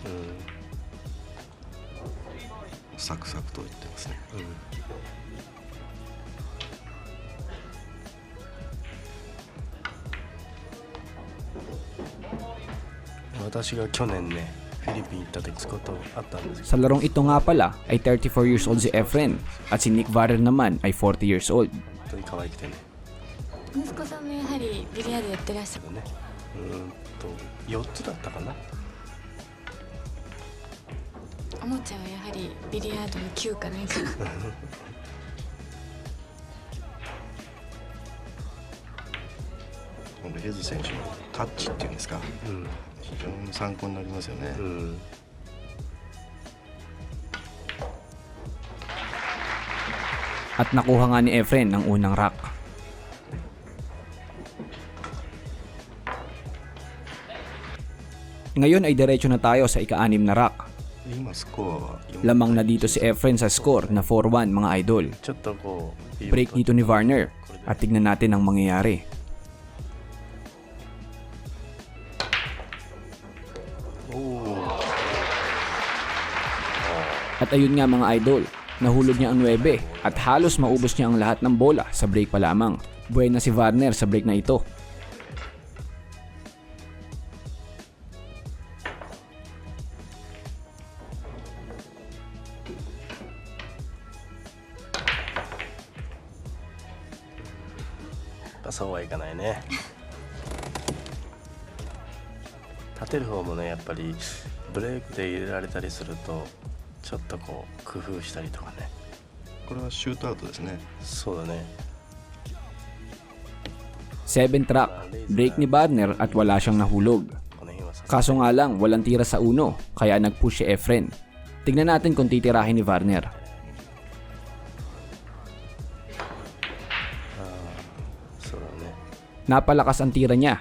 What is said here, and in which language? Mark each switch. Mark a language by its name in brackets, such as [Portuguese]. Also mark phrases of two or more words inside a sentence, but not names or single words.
[Japanese] サクサクといってますね。私が去年ね、フィリピン行った時ことあったんですけど、 [Filipino] Sa larong ito nga pala ay [English] 34 years old [Filipino] si Efren at si Nick Varner naman ay [English] 40 years old. [Japanese] 本当に可愛くてね。息子さんもやはりビリヤードやってらっしゃる。ね、4つだったかな。おもちゃはやはりビリヤードの9かなんか。このレイズ選手のタッチっていうんですか、非常に参考になりますよね。 [Filipino] At nakuha nga ni Efren ang unang rack. Ngayon ay diretso na tayo sa ika-6 na rack. [Japanese] 今スコアは [Filipino] Lamang na dito si Efren sa score na 4-1 mga idol. [Japanese] ちょっとこう [Filipino] Break dito ni Varner at tignan natin ang mangyayari. At ayun nga mga idol, nahulog niya ang 9 at halos maubos niya ang lahat ng bola sa break pa lamang. Buena si Varner sa break na ito. [Japanese] そうはいかないね。立てる方もね、やっぱりブレイクで入れられたりするとちょっとこう工夫したりとかね。これはシュートアウトですね。そうだね。 [English] 7th rack, [Filipino] break ni Varner at wala siyang nahulog. Kaso nga lang, walang tira sa uno, kaya nag-push si Efren. Tignan natin kung titirahin ni Varner. Napalakas ang tira niya.